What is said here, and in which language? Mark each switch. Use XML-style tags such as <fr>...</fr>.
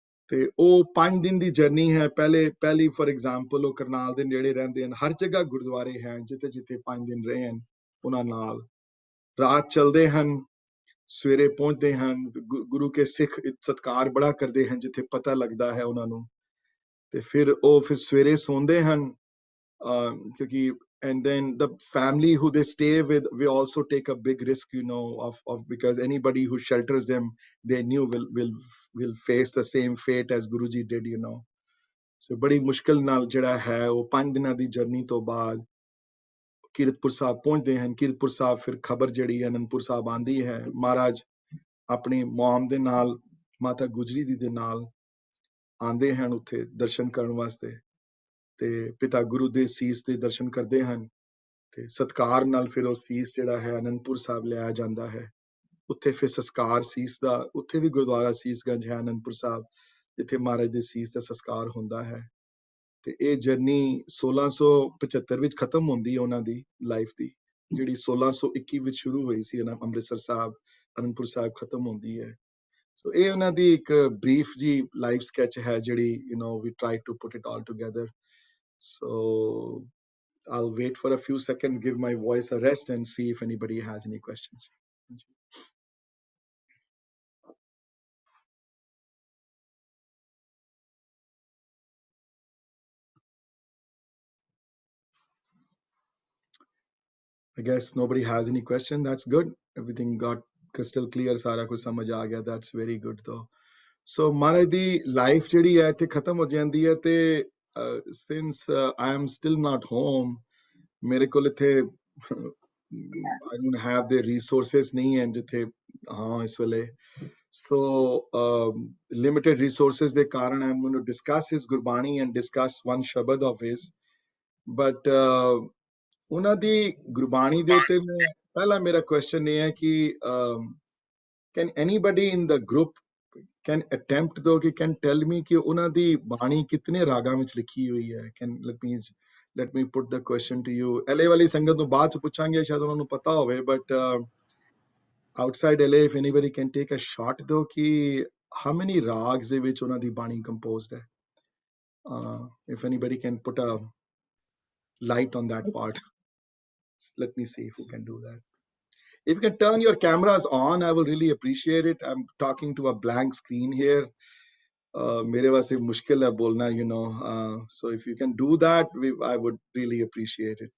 <pa>ਤੇ ਉਹ 5 ਦਿਨ ਦੀ ਜਰਨੀ ਹੈ। ਪਹਿਲੀ ਫॉर ਐਗਜ਼ਾਮਪਲ ਉਹ ਕਰਨਾਲ ਦੇ ਨੇੜੇ ਰਹਿੰਦੇ ਹਨ, ਹਰ ਜਗ੍ਹਾ ਗੁਰਦੁਆਰੇ ਹਨ ਜਿੱਥੇ 5 ਦਿਨ ਰਹੇ ਹਨ ਉਹਨਾਂ ਨਾਲ। ਰਾਤ ਚਲਦੇ ਹਨ, ਸਵੇਰੇ ਪਹੁੰਚਦੇ ਹਨ। ਗੁਰੂ ਕੇ ਸਿੱਖ ਸਤਿਕਾਰ ਬੜਾ ਕਰਦੇ ਹਨ ਜਿੱਥੇ ਪਤਾ ਲੱਗਦਾ ਹੈ ਉਹਨਾਂ ਨੂੰ। ਤੇ ਫਿਰ ਸਵੇਰੇ ਸੌਂਦੇ ਹਨ, ਕਿਉਂਕਿ</pa> <en>and then the family who they stay with, we also take a big risk, because anybody who shelters them, they knew will face the same fate as Guruji did, so</en> <pa>badi mushkil naal jehड़ा hai ਉਹ 5 ਦਿਨਾਂ ਦੀ journey ਤੋਂ ਬਾਅਦ ਕੀਰਤਪੁਰ ਸਾਹਿਬ ਪਹੁੰਚਦੇ ਹਨ। ਕੀਰਤਪੁਰ ਸਾਹਿਬ ਫਿਰ ਖਬਰ ਜਿਹੜੀ ਅਨੰਦਪੁਰ ਸਾਹਿਬ ਆਂਦੀ ਹੈ। ਮਹਾਰਾਜ ਆਪਣੀ ਮੌਮ ਦੇ ਨਾਲ, ਮਾਤਾ ਗੁਜਰੀ ਦੀ ਦੇ ਨਾਲ ਆਂਦੇ ਹਨ ਉੱਥੇ ਦਰਸ਼ਨ ਕਰਨ ਵਾਸਤੇ। ਤੇ ਪਿਤਾ ਗੁਰੂ ਦੇ ਸੀਸ ਦੇ ਦਰਸ਼ਨ ਕਰਦੇ ਹਨ। ਤੇ ਸਤਕਾਰ ਨਾਲ ਫਿਰ ਉਹ ਸੀਸ ਜਿਹੜਾ ਹੈ ਅਨੰਦਪੁਰ ਸਾਹਿਬ ਲਿਆਇਆ ਜਾਂਦਾ ਹੈ। ਉੱਥੇ ਫਿਰ ਸੰਸਕਾਰ ਸੀਸ ਦਾ, ਉੱਥੇ ਵੀ ਗੁਰਦੁਆਰਾ ਸੀਸਗੰਜ ਹੈ ਅਨੰਦਪੁਰ ਸਾਹਿਬ, ਜਿੱਥੇ ਮਹਾਰਾਜ ਦੇ ਸੀਸ ਦਾ ਸੰਸਕਾਰ ਹੁੰਦਾ ਹੈ। ਤੇ ਇਹ ਜਰਨੀ 1675 ਵਿੱਚ ਖਤਮ ਹੁੰਦੀ ਹੈ ਉਹਨਾਂ ਦੀ ਲਾਈਫ ਦੀ, ਜਿਹੜੀ 1621 ਵਿੱਚ ਸ਼ੁਰੂ ਹੋਈ ਸੀ ਅੰਮ੍ਰਿਤਸਰ ਸਾਹਿਬ, ਅਨੰਦਪੁਰ ਸਾਹਿਬ ਖਤਮ ਹੁੰਦੀ ਹੈ।</pa> <en>So</en> <pa>ਇਹ ਉਹਨਾਂ ਦੀ ਇੱਕ</pa> <en>brief ਜੀ live sketch ਹੈ ਜਿਹੜੀ we tried to put it all together. So I'll wait for a few seconds, give my voice a rest, and see if anybody has any questions. I guess nobody has any question. That's good. Everything got crystal clear.</en> <hi>सारा कुछ समझ आ गया.</hi> <en>That's very good though.</en> <pa>So Maharaj the life ਜਿਹੜੀ ਹੈ ਇੱਥੇ ਖਤਮ ਹੋ ਜਾਂਦੀ ਹੈ ਤੇ</pa> <en>since I am still not home,</en> <pa>ਮੇਰੇ ਕੋਲ ਇੱਥੇ</pa> <en>I don't have the resources</en> <pa>ਨਹੀਂ ਹੈ ਜਿੱਥੇ ਹਾਂ ਇਸ ਵੇਲੇ.</pa> <en>So limited resources</en> <pa>ਦੇ ਕਾਰਨ</pa> <en>I'm going to discuss his Gurbani and discuss one Shabad of his.</en> <pa>But ਉਹਨਾਂ ਦੀ ਗੁਰਬਾਣੀ ਦੇ ਉੱਤੇ ਮੈਂ ਪਹਿਲਾ ਮੇਰਾ ਕੁਐਸਚਨ ਇਹ ਹੈ ਕਿ</pa> <en>can anybody in the group can attempt though</en> <pa>ਕਿ</pa> <en>can tell me</en> <pa>ਕਿ ਉਹਨਾਂ ਦੀ ਬਾਣੀ ਕਿਤਨੇ ਰਾਗਾਂ ਵਿੱਚ ਲਿਖੀ ਹੋਈ ਹੈ.</pa> <en>Can let me put the question to you.</en> <pa>LA ਵਾਲੀ ਸੰਗਤ ਨੂੰ ਬਾਅਦ ਚ ਪੁੱਛਾਂਗੇ, ਸ਼ਾਇਦ ਉਹਨਾਂ ਨੂੰ ਪਤਾ ਹੋਵੇ,</pa> <en>but outside LA if anybody can take a shot though</en> <pa>ਕਿ</pa> <en>how many</en> <pa>ਰਾਗs ਦੇ ਵਿੱਚ ਉਹਨਾਂ ਦੀ ਬਾਣੀ composed ਹੈ.</pa> <en>If anybody can put a light on that part. Let me see if we can do that. If you can turn your cameras on, I will really appreciate it. I'm talking to a blank screen here.</en> <pa>Mere waste mushkil hai bolna,</pa> <en>so if you can do that, I would really appreciate it.</en>